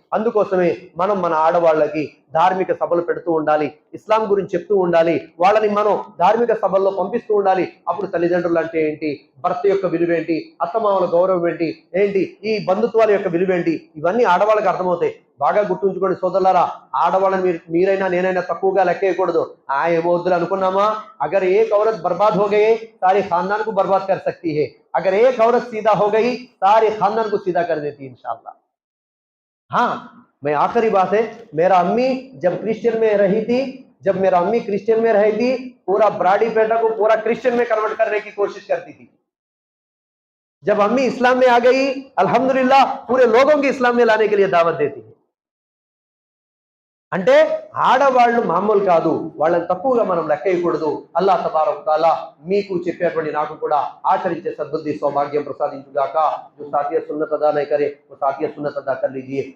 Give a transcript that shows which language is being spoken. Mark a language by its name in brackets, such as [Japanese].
[Telugu] అందుకోసమే మనం మన ఆడవాళ్ళకి ధార్మిక సభలు పెడుతూ ఉండాలి, ఇస్లాం గురించి చెప్తూ ఉండాలి, వాళ్ళని మనం ధార్మిక సభల్లో పంపిస్తూ ఉండాలి. అప్పుడు తల్లిదండ్రులు అంటే ఏంటి, భర్త యొక్క విలువేంటి, అత్తమామల గౌరవం ఏంటి, ఈ బంధుత్వాల యొక్క విలువేంటి, ఇవన్నీ ఆడవాళ్ళకి అర్థమవుతాయి. బాగా గుర్తుంచుకోండి సోదరులారా, ఆడవాళ్ళని మీరైనా నేనైనా తక్కువగా లెక్కేయకూడదు. ఏమో వద్దులు అనుకున్నామా, [Hindi] అగర్ ఏక్ औरत बर्बाद हो गई सारे खानदान को बर्बाद कर सकती है, अगर एक औरत सीधा हो गई सारे खानदान को सीधा कर देती है इंशाअल्लाह. हाँ, मैं आखिरी बात है, मेरा अम्मी जब क्रिश्चियन में रही थी, जब मेरा अम्मी क्रिश्चियन में रही थी, पूरा ब्राडी पेटा को पूरा क्रिश्चियन में कन्वर्ट करने की कोशिश करती थी. जब अम्मी इस्लाम में आ गई, अल्हम्दुलिल्लाह पूरे लोगों की इस्लाम में लाने के लिए दावत देती है. [Telugu] అంటే ఆడవాళ్ళు మామూలు కాదు, వాళ్ళని తక్కువగా మనం లెక్కేయకూడదు. అల్లా తబారక్ తాలా మీకు చెప్పేటువంటి నాకు కూడా ఆచరించే సద్బుద్ధి సౌభాగ్యం ప్రసాదించుగాక. [Hindi] जो साथी सुन्नत अदा नहीं करे वो साथी सुन्नत अदा कर लीजिए।